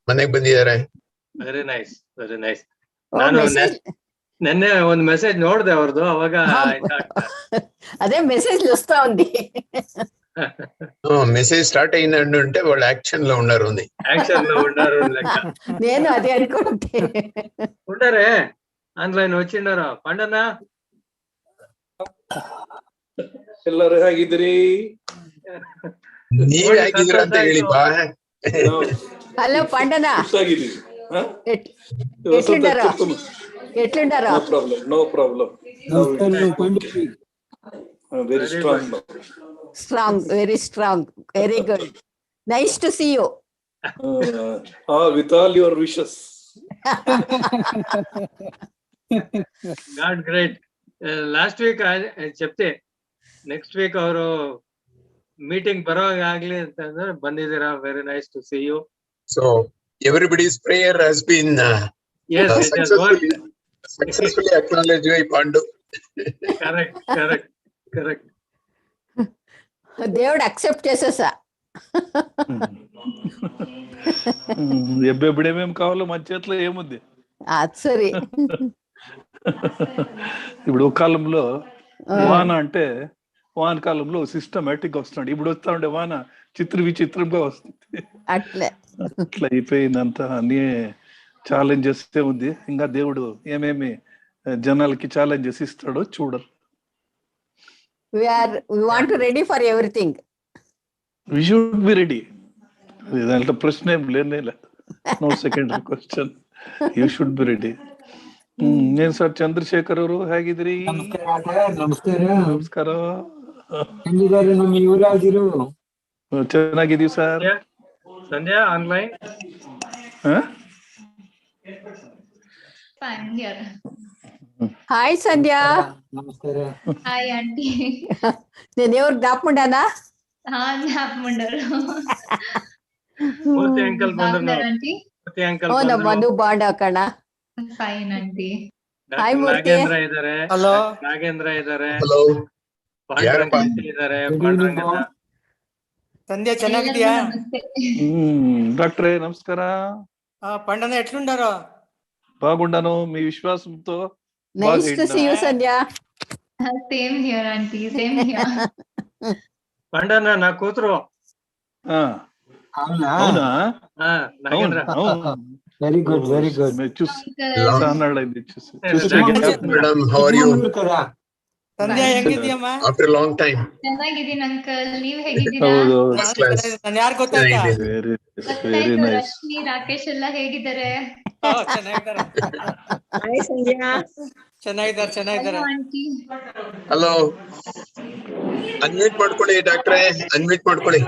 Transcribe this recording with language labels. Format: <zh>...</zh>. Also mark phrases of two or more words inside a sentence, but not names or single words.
<kn>ಮನೆಗೆ ಬಂದಿದ್ದಾರೆ.</kn> <en>very nice, very nice.</en> <kn>ನಾನು ನಿನ್ನೆ ಒಂದು ಮೆಸೇಜ್ ನೋಡ್ದೆ ಅವ್ರದ್ದು, ಅವಾಗ</kn> <te>అదే మెసేజ్ వస్తా ఉంది. మెసేజ్ స్టార్ట్ అయిందంటే వాళ్ళు యాక్షన్ లో ఉన్నారు. యాక్షన్ లో ఉన్నారు లెక్క. నేను అదే అనుకుంటే ఉండరే ಆನ್ಲೈನ್ వచ్చిండారా ಪಂಡನ?</te> <kn>ಎಲ್ಲರೂ ಹೇಗಿದ್ದೀರಿ? ನೀವ್ ಹೇಗಿದ್ದೀರ ಅಂತ ಹೇಳಿ ಬಾ.</kn> <te>హలో పండన, ఎట్లుండారా? ఎట్లుండారా?</te> <en>no problem. Very strong. Strong, very strong, very good. Nice to see you. With all your wishes. God great. Last week</en> <kn>చెప్తే</kn> <en>next week</en> <kn>ಅವರು ಮೀಟಿಂಗ್ ಬರೋವಾಗ ಆಗ್ಲಿ ಅಂತಂದ್ರೆ ಬಂದಿದ್ದೀರಾ.</kn> <en>very nice to see you. So everybody's prayer has been successfully acknowledged by Pandu. Correct.</en> <te>దేవుడు అక్సెప్ట్ చేసేసా. ఎప్పుడేమేమి కావాలో మన చేతిలో ఏముంది. అది సరే. ఇప్పుడు ఒక కాలంలో వాన అంటే వాన కాలంలో సిస్టమేటిక్ వస్తున్నాడు. ఇప్పుడు వస్తా ఉండే వాన విచిత్రంగా వస్తుంది. అట్లా అయిపోయిందంత. అన్ని ఛాలెంజెస్ ఉంది. ఇంకా దేవుడు ఏమేమి జనాలకి ఛాలెంజెస్ ఇస్తాడో చూడాలి.</te> <en>We want to ready for everything. We should be ready.</en> <te>ఇదంతా ప్రశ్న ఏం లేనే.</te> <en>no second question. You should be ready.</en> <kn>నేను ಸರ್ ಚಂದ್ರಶೇಖರ್ ಅವರು ಹೇಗಿದ್ದೀರಿ? ನಮಸ್ಕಾರ. ನಮ್ಮ ಯುವರಾಜರು ಚೆನ್ನಾಗಿದ್ದೀವಿ ಸರ್. ಸಂಧ್ಯಾ ಆನ್ಲೈನ್.</kn> <te>హాయ్ సంధ్య. నమస్కారం.</te> <en>hi aunty.</en> <te>నేను ఎవరు జ్ఞాపకుండానా? జ్ఞాపకుండారు.</te> <kn>ಮೂರ್ತಿ ಅಂಕಲ್ ಬಂದ್ರು. ಮೂರ್ತಿ ಅಂಕಲ್ ಬಂದ್ರು. ಮನು ಬಾಂಡ ಕಣ.</kn> <en>fine aunty.</en> <kn>ಹಾಯ್ ಮೂರ್ತಿ. ನಾಗೇಂದ್ರ ಇದ್ದಾರೆ. ಹಲೋ. ನಾಗೇಂದ್ರ ಇದ್ದಾರೆ. ಹಲೋ. ಪಾಂಡುರಂಗ ಇದ್ದಾರೆ. ಪಾಂಡುರಂಗ. ಸಂಧ್ಯಾ ಚೆನ್ನಾಗಿದ್ಯಾ?</kn> <te>డాక్టరే నమస్ಕಾರ. పండన ఎట్లుండారో? బాగుండాను. మీ విశ్వాసంతో.</te> <en>nice to see you Sandhya. same here aunty, same here.</en> <te>పండన నా కూతురు. అవునా? నాగేంద్ర.</te> <en>very good, very good. Madam, how are you?</en> <kn>ಸಂಧ್ಯಾ ಹೆಂಗಿದ್ಯಮ್ಮ?</kn> <en>After a long time.</en> <kn>ಚೆನ್ನಾಗಿದ್ದೀನಿ ಅಂಕಲ್, ನೀವ್ ಹೇಗಿದ್ದೀರಾ? ನಾನು ಯಾರು ಗೊತ್ತಾಯ್ತಾ? ಗೊತ್ತಾಯ್ತು. ರಶ್ಮಿ, ರಾಕೇಶ್ ಎಲ್ಲ ಹೇಗಿದ್ದಾರೆ? ಚೆನ್ನಾಗಿದ್ದಾರೆ. ಚೆನ್ನಾಗಿದ್ದಾರೆ. ಆಂಟಿ. ಹಲೋ. ಅನ್ಮ್ಯೂಟ್ ಮಾಡ್ಕೊಳ್ಳಿ ಡಾಕ್ಟ್ರೇ, ಅನ್ಮ್ಯೂಟ್ ಮಾಡ್ಕೊಳ್ಳಿ.</kn>